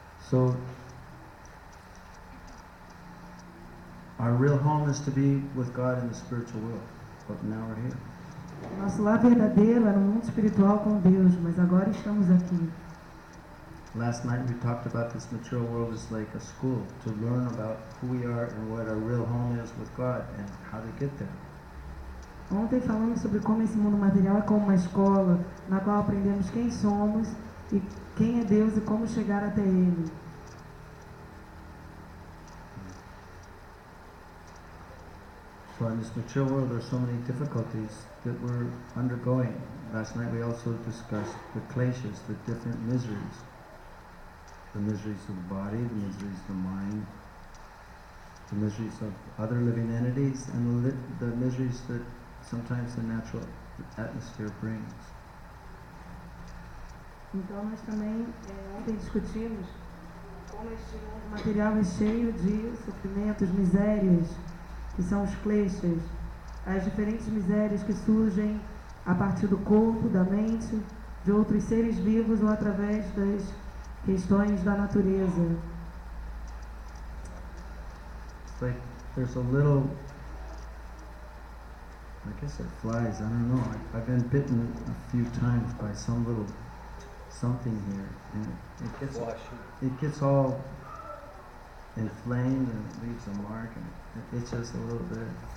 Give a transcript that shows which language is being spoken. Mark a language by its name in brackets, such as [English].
[English] So, our real home is to be with God in the spiritual world, but now we're here. [Portuguese] Nosso lar verdadeiro é no mundo espiritual com Deus, mas agora estamos aqui. [English] Last night we talked about this material world is like a school to learn about who we are and what our real home is with God and how to get there. [Portuguese] Ontem falamos sobre como esse mundo material é como uma escola, na qual aprendemos quem somos e quem é Deus e como chegar até Ele. [English] So in this material world there are so many difficulties that we're undergoing. Last night we also discussed the kleshas, the different miseries. The miseries of the body, the miseries of the mind, the miseries of other living entities, and the miseries that sometimes the natural atmosphere brings. [Portuguese] Então nós também ontem discutimos como este mundo material é cheio de sofrimentos, misérias, que são os kleshas, as diferentes misérias que surgem a partir do corpo, da mente, de outros seres vivos ou através das questões da natureza. [English] It's like there's a little, I guess it flies, I don't know. I've been bitten a few times by some little something here, and it gets all inflamed and it leaves a mark, and it itches a little bit.